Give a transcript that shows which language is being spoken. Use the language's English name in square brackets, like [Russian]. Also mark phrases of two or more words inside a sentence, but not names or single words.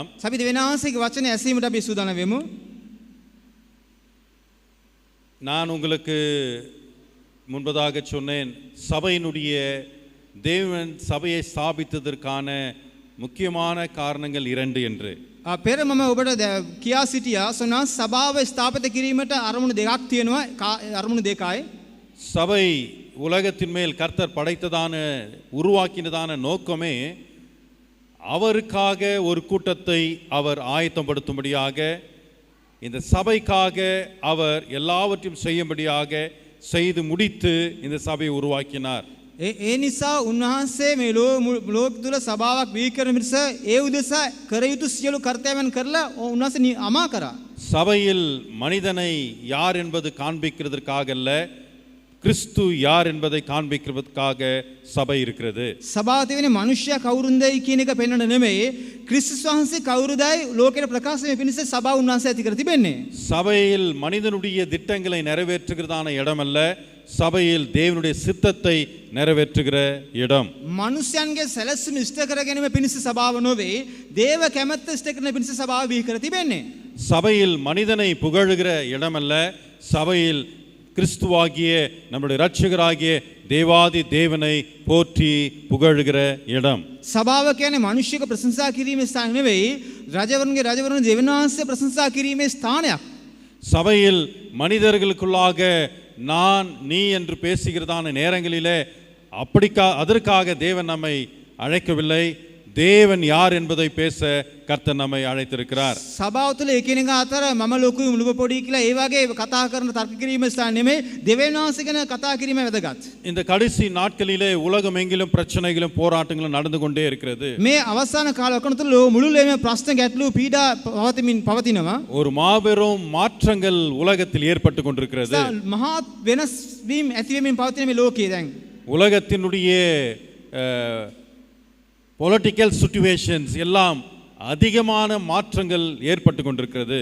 [Sinhala] අපි දෙවනාන්සේගේ වචනේ ඇසීමට අපි සූදානම් වෙමු. [Tamil] நான் உங்களுக்கு முன்பதாக சொன்னேன் சபையினுடைய தேவன் சபையை ஸ்தாபித்ததற்கான முக்கியமான காரணங்கள் 2 என்று. [Sinhala] පෙර මම ඔබට කියා සිටියා සොනා සභාව ස්ථාපිත කිරීමට අරමුණු දෙකක් තියෙනවා අරමුණු දෙකයි. [Tamil] சபை உலகத்தின் மேல் கர்த்தர் படைத்ததான உருவாக்கினதான நோக்கமே அவருக்காக ஒரு கூட்டத்தை அவர் ஆயத்தப்படுத்தும்படியாக, இந்த சபைக்காக அவர் எல்லாவற்றையும் செய்யும்படியாக செய்து முடித்து இந்த சபையை உருவாக்கினார். [Sinhala] ඒ නිසා උන්වහන්සේ මේ ලෝක තුල සභාවක් බිහි කරන මිස ඒ උදෙසා කර යුතු සියලු කර්තව්‍යයන් කරලා උන්වහන්සේ අමා කරා. [Tamil] சபையில் மனிதனை யார் என்பது காண்பிக்கிறதற்காக அல்ல, கிறிஸ்து யார் என்பதை காண்பிக்கிறதற்காக சபை இருக்கிறது. [Sinhala] සභාව තියෙන්නේ මිනිස්සයා කවුරුන්දයි කියන එක පෙන්වන්න නෙමෙයි, ක්‍රිස්තුස් වහන්සේ කවුරුදයි ලෝකෙට ප්‍රකාශ වෙන පිණිස සභාව උන්වහන්සේ ඇති කර තිබෙන්නේ. [Tamil] சபையில் மனிதனுடைய திட்டங்களை நிறைவேற்றுகிறதான இடம் அல்ல, சபையில் தேவனுடைய சித்தத்தை நிறைவேற்றுகிற இடம். [Sinhala] මිනිස්යන්ගේ සැලැස්ම ඉෂ්ට කර ගැනීම පිණිස සභාව නොවේ, දේව කැමැත්ත ඉෂ්ට කරන පිණිස සභාව බිහි කර තිබෙන්නේ. [Tamil] சபையில் மனிதனை புகழுகிற இடம் அல்ல, சபையில் கிறிஸ்துவாகிய நம்முடைய இரட்சகராகிய தேவாதி தேவனை போற்றி புகழுகிற இடம். [Sinhala] සභාව කියන්නේ මිනිස්සුක ප්‍රශංසා කිරීමේ ස්ථාන නෙවෙයි, රජවරුන්ගේ රජවරුන් දෙවියන් වහන්සේ ප්‍රශංසා කිරීමේ ස්ථානයක්. [Tamil] சபையில் மனிதர்களுக்குள்ளாக நான் நீ என்று பேசுகிறதான நேரங்களிலே அதற்காக தேவன் நம்மை அழைக்கவில்லை, தேவன் யார் என்பதை பேச கர்த்தர் நம்மை அழைத்திருக்கிறார். [Sinhala] සභාව තුළ එකිනෙක අතර මම ලොකුයි මුළුව පොඩි කියලා ඒ වගේ කතා කරන තර්ක කිරීම ස්ථාන නෙමෙයි, දෙවියන් වහන්සේ ගැන කතා කිරීම වැදගත්. [Tamil] இந்த கடைசி நாட்களிலே உலகம் எங்கிலும் பிரச்சனைகளும் போராட்டங்களும் நடந்து கொண்டே இருக்கிறது. [Sinhala] මේ අවසාන කාලවක තුළ මුළුල්ලේම ප්‍රශ්න ගැටලු පීඩා පවතිනවා. [Tamil] ஒரு மாபெரும் மாற்றங்கள் உலகத்தில் ஏற்பட்டு கொண்டிருக்கிறது. [Sinhala] මහත් වෙනස් වීම ඇති වෙමින් පවතින මේ ලෝකයේ දැන් [Tamil] உலகத்தினுடைய [English] political situations [Tamil] எல்லாம் அதிகமான மாற்றங்கள் ஏற்பட்டு கொண்டிருக்கிறது.